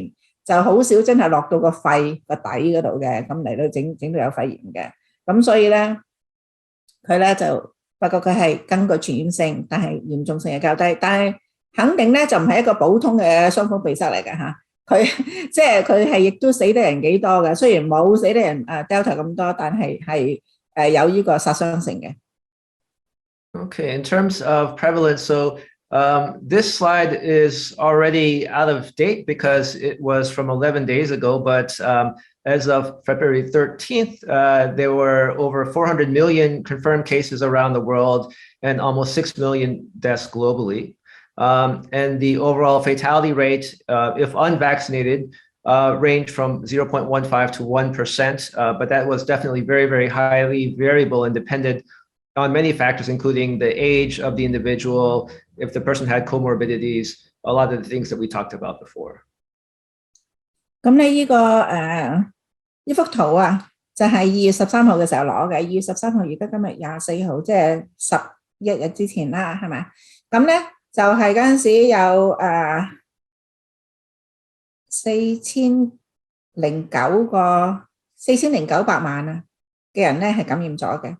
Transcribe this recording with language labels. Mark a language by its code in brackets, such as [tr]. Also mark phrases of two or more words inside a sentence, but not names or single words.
[yue] 就好少真係落到個肺個底嗰度嘅，咁嚟到整到有肺炎嘅，咁所以咧佢咧就發覺佢係根據傳染性，但係嚴重性係較低，但係肯定咧就唔係一個普通嘅傷風鼻塞嚟嘅嚇，佢即係佢係亦都死得人幾多嘅，雖然冇死得人Delta 咁多，但係有呢個殺傷性嘅。 [en] Okay, in terms of prevalence, so this slide is already out of date because it was from 11 days ago, but as of February 13th, there were over 400 million confirmed cases around the world and almost 6 million deaths globally. And the overall fatality rate, if unvaccinated, ranged from 0.15 to 1%, but that was definitely very, very highly variable and depended on many factors, including the age of the individual, if the person had comorbidities, a lot of the things that we talked about before. [yue] 咁咧呢幅圖就係2月13號嘅時候攞嘅，2月13號而家今日24號，即係11日之前啦，係咪？咁咧就係嗰陣時有4,009萬嘅人咧係感染咗嘅。